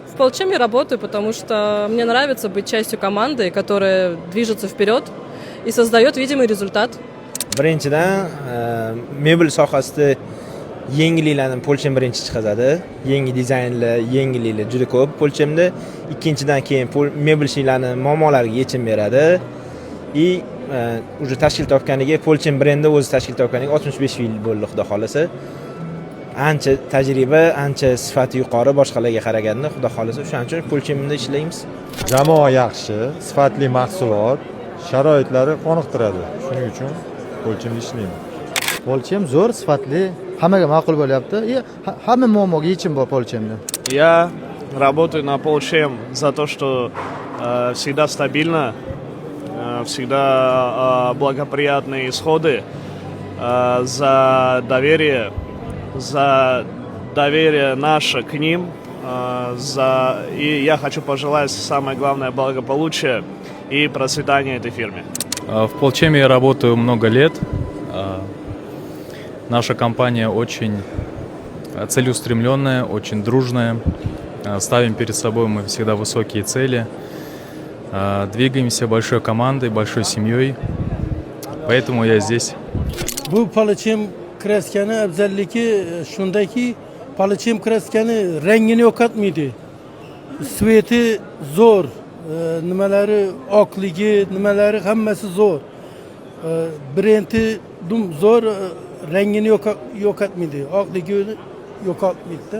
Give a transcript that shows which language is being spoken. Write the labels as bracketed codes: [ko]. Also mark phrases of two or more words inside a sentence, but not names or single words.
[ru] Полчеме работаю, потому что мне нравится быть частью команды, которая движется вперед и создает видимый результат. [uz] Birinchidan, mebel sohasida yengilliklarni Polchem birinchi chiqazadi. Yangi dizaynlar, yengilliklar juda ko'p Polchemda. Ikkinchidan keyin mebelchilarning muammolariga yechim beradi. Уже tashkil topganiga Polchem brendi o'zi tashkil topganiga 65 yil bo'ldi, xudo xolasa. Ancha tajriba, ancha sifati yuqori boshqalarga qaraganda, xudo xolasa. Shuning uchun Polchemda ishlaymiz. Jamoa yaxshi, sifatli mahsulot, sharoitlari qoniqtiradi. Shuning uchun Polchemda ishlayman. Polchem zo'r, sifatli, hammaga ma'qul bo'lyapti. Hamma muammoga yechim bor Polchemda. [ru] Я работаю на Polchem за то, что всегда стабильно, всегда благоприятные исходы, за доверие наше к ним, и я хочу пожелать самое главное благополучие и процветание этой фирме. В Polchemе я работаю много лет. Наша компания очень целеустремленная, очень дружная. Ставим перед собой мы всегда высокие цели. Двигаемся большой командой, большой семьей. Поэтому я здесь. [uz] Bu Polchem kraskani afzalligi shundaki, Polchem kraskani rangini yo'qotmaydi. Sveti zo'r, nimalari oqligi, nimalari hammasi zo'r. Brendi zo'r, rangini yo'qotmaydi, oqligini yo'qotmaydi.